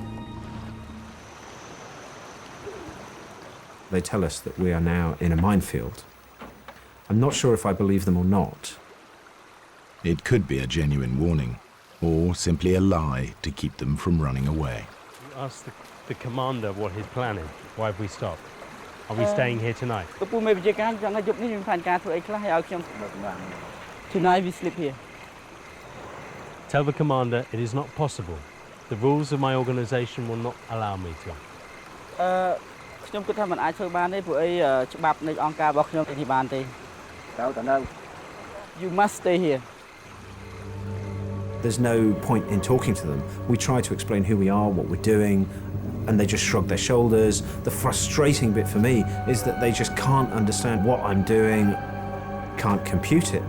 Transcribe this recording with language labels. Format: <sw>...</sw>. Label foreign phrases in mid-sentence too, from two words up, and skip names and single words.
<en>They tell us that we are now in a minefield. I'm not sure if I believe them or not. It could be a genuine warning, or simply a lie to keep them from running away. You ask the commander what his plan is. Why have we stopped? Are we staying here tonight?</en> <km>កំពុងមានវិជាការចង់ឲ្យយប់នេះមានផែនការធ្វើអីខ្លះឲ្យខ្ញុំ</km> <en>Tonight we sleep here. Tell the commander it is not possible. The rules of my organization will not allow me to.</en> <km>ខ្ញុំគិតថាមិនអាចធ្វើបានទេព្រោះអីច្បាប់នៃអង្គការរបស់ខ្ញុំនិយាយបានទេ</km> <en>You must stay here. There's no point in talking to them. We try to explain who we are, what we're doing, and they just shrug their shoulders. The frustrating bit for me is that they just can't understand what I'm doing, can't compute it.</en>